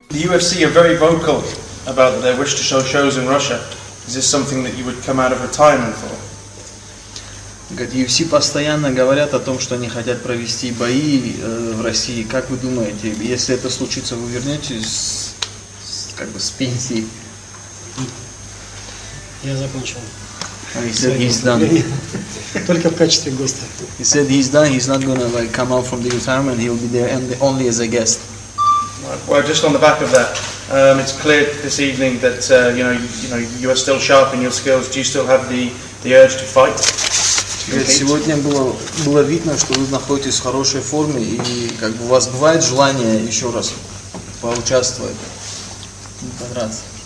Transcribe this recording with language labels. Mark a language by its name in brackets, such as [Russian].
[English] The UFC are very vocal about their wish to show shows in Russia. Is this something that you would come out of retirement for? [Russian] UFC постоянно говорят о том, что они хотят провести бои в России. Как вы думаете, если это случится, вы вернетесь с пенсии? Я закончил. [English] He said he's done. [Russian] Только в качестве гостя. [English] He said he's done. He's not gonna come out from the retirement. He'll be there only as a guest. Well, just on the back of that, it's clear this evening that you are still sharp in your skills. Do you still have the urge to fight? [Russian] Сегодня было видно, что вы находитесь в хорошей форме, и у вас бывает желание еще раз поучаствовать, подраться.